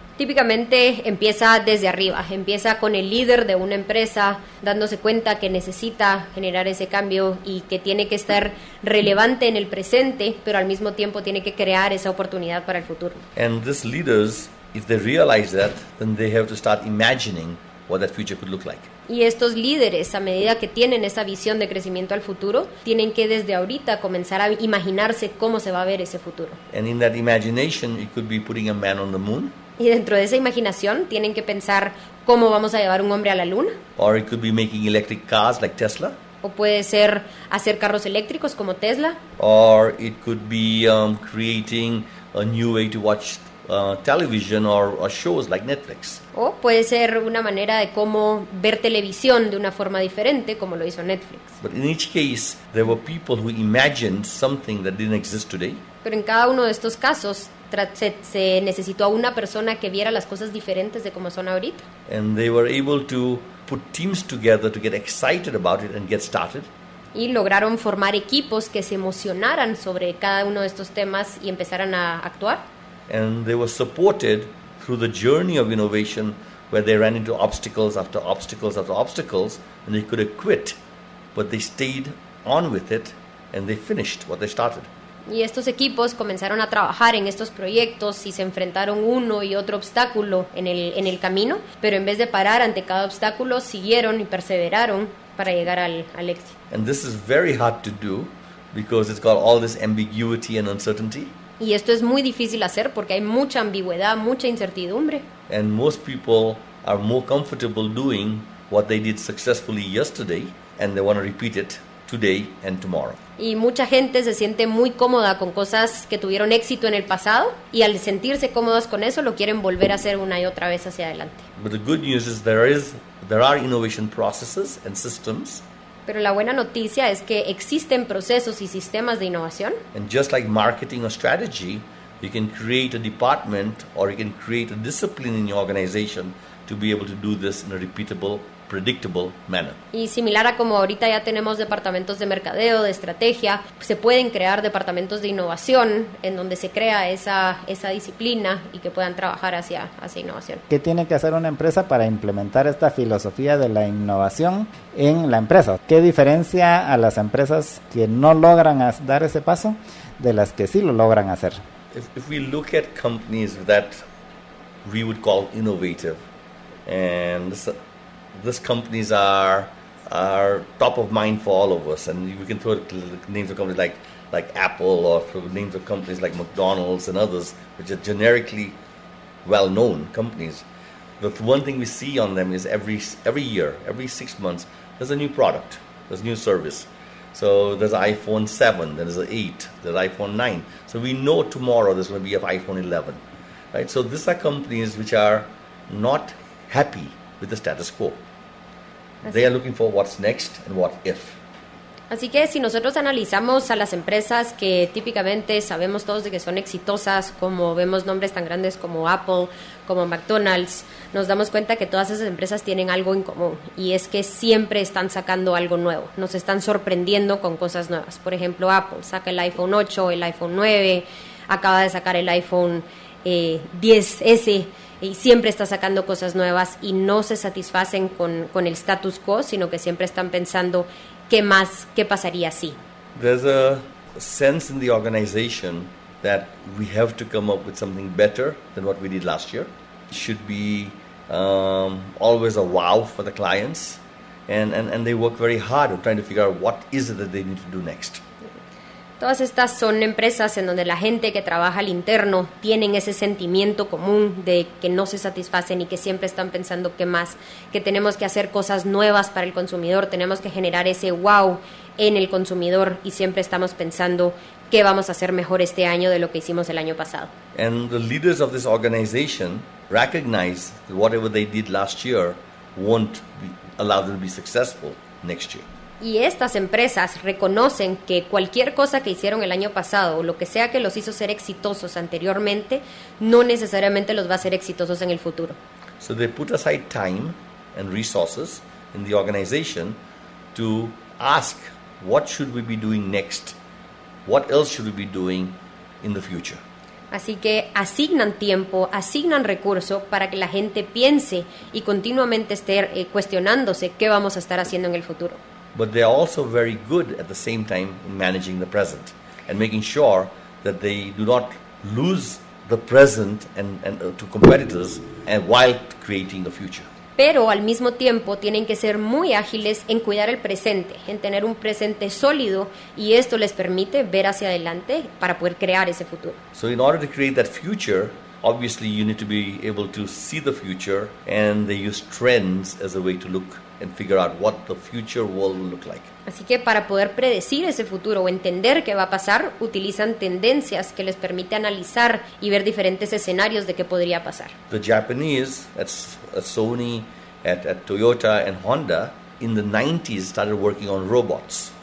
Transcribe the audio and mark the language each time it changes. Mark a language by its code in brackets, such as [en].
[es] Típicamente empieza desde arriba, empieza con el líder de una empresa dándose cuenta que necesita generar ese cambio y que tiene que estar relevante en el presente, pero al mismo tiempo tiene que crear esa oportunidad para el futuro. [en] And these leaders, if they realize that, then they have to start imagining what that future could look like. [es] Y estos líderes, a medida que tienen esa visión de crecimiento al futuro, tienen que desde ahorita comenzar a imaginarse cómo se va a ver ese futuro. [en] And in that imagination, it could be putting a man on the moon. [es] Y dentro de esa imaginación tienen que pensar cómo vamos a llevar un hombre a la luna. [en] Or it could be making electric cars like Tesla. [es] O puede ser hacer carros eléctricos como Tesla. [en] Or it could be creating a new way to watch television or shows like Netflix. [es] O puede ser una manera de cómo ver televisión de una forma diferente, como lo hizo Netflix. [en] But in each case, there were people who imagined something that didn't exist today. [es] Pero en cada uno de estos casos se necesitó a una persona que viera las cosas diferentes de cómo son ahorita. [en] And they were able to put teams together to get excited about it and get started. [es] Y lograron formar equipos que se emocionaran sobre cada uno de estos temas y empezaran a actuar. [en] And they were supported through the journey of innovation, where they ran into obstacles after obstacles after obstacles, and they could have quit, but they stayed on with it and they finished what they started. [es] Y estos equipos comenzaron a trabajar en estos proyectos y se enfrentaron uno y otro obstáculo en el camino, pero en vez de parar ante cada obstáculo, siguieron y perseveraron para llegar al éxito. [en] And this is very hard to do because it's got all this ambiguity and uncertainty. [es] Y esto es muy difícil hacer porque hay mucha ambigüedad, mucha incertidumbre. [en] And most people are more comfortable doing what they did successfully yesterday, and they want to repeat it today and tomorrow. [es] Y mucha gente se siente muy cómoda con cosas que tuvieron éxito en el pasado y al sentirse cómodas con eso lo quieren volver a hacer una y otra vez hacia adelante. [en] But the good news is there are innovation processes and systems. [es] Pero la buena noticia es que existen procesos y sistemas de innovación. [en] And just like marketing or strategy, you can create a department or you can create a discipline in your organization to be able to do this in a repeatable, predictable manner. [es] Y similar a como ahorita ya tenemos departamentos de mercadeo, de estrategia, se pueden crear departamentos de innovación en donde se crea esa disciplina y que puedan trabajar hacia innovación. ¿Qué tiene que hacer una empresa para implementar esta filosofía de la innovación en la empresa? ¿Qué diferencia a las empresas que no logran dar ese paso de las que sí lo logran hacer? [en] If we look at companies that we would call innovative, and these companies are top of mind for all of us, and we can throw names of companies like Apple or names of companies like McDonald's and others, which are generically well-known companies. The one thing we see on them is every year, every 6 months, there's a new product, there's a new service. So there's iPhone 7, there's an 8, there's iPhone 9. So we know tomorrow there's going to be an iPhone 11, right? So these are companies which are not happy with the status quo. They are looking for what's next and what if. [es] Así que si nosotros analizamos a las empresas que típicamente sabemos todos de que son exitosas, como vemos nombres tan grandes como Apple, como McDonald's, nos damos cuenta que todas esas empresas tienen algo en común y es que siempre están sacando algo nuevo, nos están sorprendiendo con cosas nuevas. Por ejemplo, Apple saca el iPhone 8, el iPhone 9, acaba de sacar el iPhone 10S y siempre está sacando cosas nuevas y no se satisfacen con el status quo, sino que siempre están pensando ¿qué más? ¿Qué pasaría si? [en] There's a sense in the organization that we have to come up with something better than what we did last year. It should be always a wow for the clients, and they work very hard on trying to figure out what is it that they need to do next. [es] Todas estas son empresas en donde la gente que trabaja al interno tienen ese sentimiento común de que no se satisfacen y que siempre están pensando qué más, que tenemos que hacer cosas nuevas para el consumidor, tenemos que generar ese wow en el consumidor y siempre estamos pensando qué vamos a hacer mejor este año de lo que hicimos el año pasado. [en] And the leaders of this organization recognize that whatever they did last year won't allow them to be successful next year. [es] Y estas empresas reconocen que cualquier cosa que hicieron el año pasado o lo que sea que los hizo ser exitosos anteriormente, no necesariamente los va a hacer exitosos en el futuro. [en] So they put aside time and resources in the organization to ask, what should we be doing next? What else should we be doing in the future? [es] Así que asignan tiempo, asignan recursos para que la gente piense y continuamente esté cuestionándose qué vamos a estar haciendo en el futuro. [en] But they are also very good at the same time in managing the present and making sure that they do not lose the present and to competitors and while creating the future. [es] Pero al mismo tiempo tienen que ser muy ágiles en cuidar el presente, en tener un presente sólido y esto les permite ver hacia adelante para poder crear ese futuro. [en] So in order to create that future, obviously you need to be able to see the future, and they use trends as a way to look and figure out what the future world will look like. [es] Así que para poder predecir ese futuro o entender qué va a pasar, utilizan tendencias que les permite analizar y ver diferentes escenarios de qué podría pasar. [en] The Japanese at Sony, at Toyota and Honda in the 90s started working on robots.